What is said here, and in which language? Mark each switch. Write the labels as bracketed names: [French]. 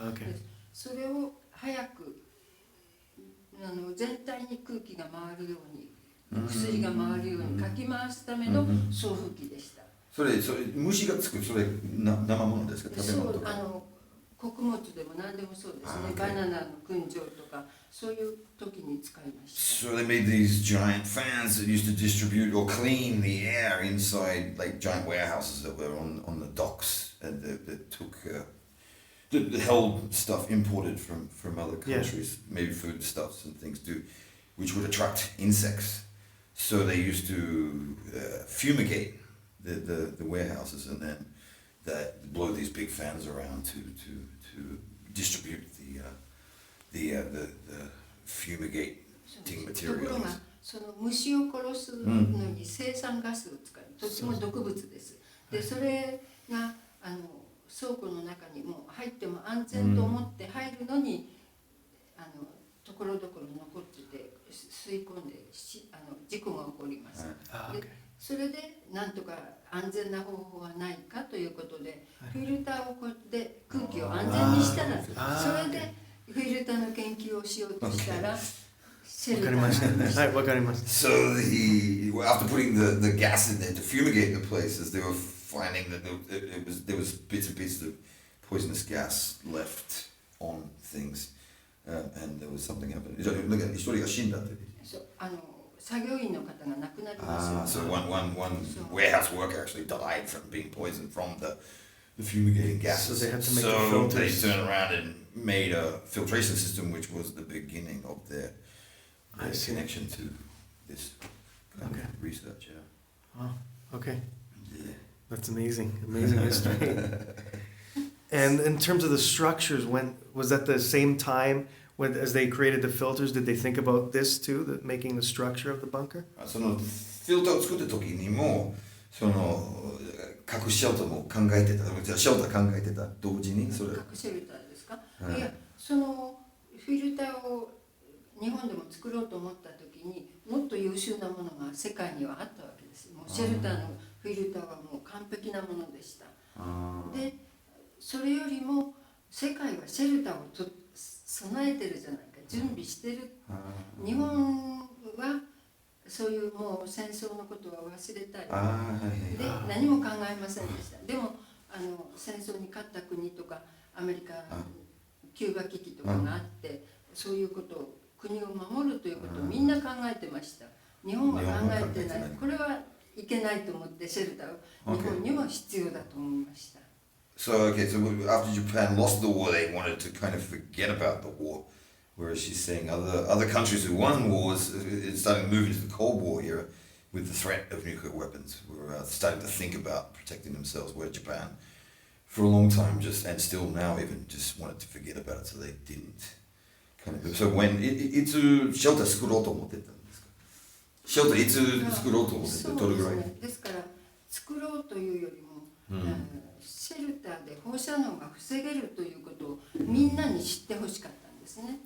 [Japanese] で、それを早く全体に空気が回るように、薬が回るようにかき回すための送風機でした。それ虫がつくそれ生物ですか？食べ物とか？穀物でも何でもそうですね。バナナの燻蒸とかそういう時に使いました。 [English] So they made these giant fans that used to distribute or clean the air inside like giant warehouses that were on the docks and that took that held stuff imported from other countries, maybe foodstuffs and things too, which would attract insects. So they used to fumigate the warehouses and then blow these big fans around to distribute the fumigating [Japanese] ところが [English] materials. [Japanese] その虫を殺すのに生酸ガスを使うとても毒物です。でそれが倉庫の中にも入っても安全と思って入るのにところどころ残ってて吸い込んで事故が起こります。でそれでなんとか安全な方法はないかということでフィルターをこうやって空気を安全にしたらそれでフィルターの研究をしようとしたらシェルターになりました。わかりました。 [English] So after putting the gas in there to fumigate the places, they were finding that there was bits and pieces of poisonous gas left on things, and there was something happening. [Japanese] 一人が死んだって。作業員の方が亡くなりました。 [English] So one warehouse worker actually died from being poisoned from the fumigating gases. So they had to make so the they filters. turned around and made a filtration system, which was the beginning of their connection to this kind of research. Yeah. Oh, okay. Yeah. That's amazing. Amazing history. And in terms of the structures, was that the same time as they created the filters? Did they think about this too, making the structure of the bunker? [Japanese] そのフィルターを作った時にもその核シェルターも考えてた。シェルター考えてた同時にそれ。核シェルターですか？いや、そのフィルターを日本でも作ろうと思った時にもっと優秀なものが世界にはあったわけです。もうシェルターのフィルターはもう完璧なものでした。あーでそれよりも世界はシェルターを備えてるじゃないか、準備してる。日本はそういうもう戦争のことは忘れたりで何も考えませんでした。でも戦争に勝った国とかアメリカキューバ危機とかがあってそういうことを国を守るということをみんな考えてました。日本は考えてない。これはいけないと思ってシェルターを日本にも必要だと思いました。 [English] So after Japan lost the war, they wanted to kind of forget about the war. Whereas she's saying other countries who won wars, it's starting to move into the Cold War era with the threat of nuclear weapons. Were starting to think about protecting themselves. Where Japan, for a long time, and still now even, just wanted to forget about it, so they didn't. So when it's shelter [Japanese] 作ろうと思ってたんですか？シェルターいつ作ろうと思ってた？どれぐらい？ですから作ろうというよりも、シェルターで放射能が防げるということをみんなに知ってほしかったんですね。